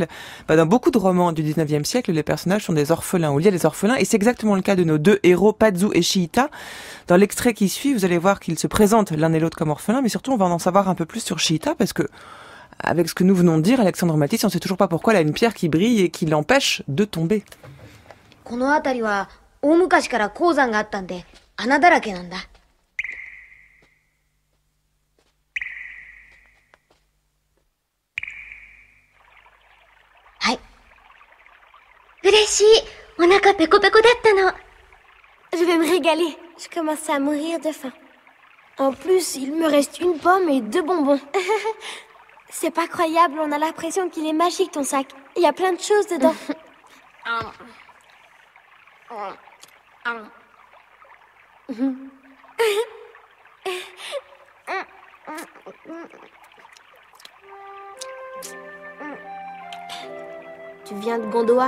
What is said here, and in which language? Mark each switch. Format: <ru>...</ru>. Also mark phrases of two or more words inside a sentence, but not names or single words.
<fr>Dans beaucoup de romans du 19e siècle, les personnages sont des orphelins, ou liés à des orphelins, et c'est exactement le cas de nos 2 héros, Pazu et Shiita. Dans l'extrait qui suit, vous allez voir qu'ils se présentent l'un et l'autre comme orphelins, mais surtout on va en savoir un peu plus sur Shiita, parce que, avec ce que nous venons de dire, Alexandre Matisse, on ne sait toujours pas pourquoi elle a une pierre qui brille et qui l'empêche de tomber.</fr> <ja>大昔から鉱山があったんで、穴だらけなんだ。はい。嬉しい。お腹ペコペコだったの。</ja> <fr>Je vais me régaler. Je commence à mourir de faim. En plus, il me reste 1 pomme et 2 bonbons. C'est pas croyable, on a l'impression qu'il est magique ton sac. Il y a plein de choses dedans. Tu viens de Gondoa?</fr>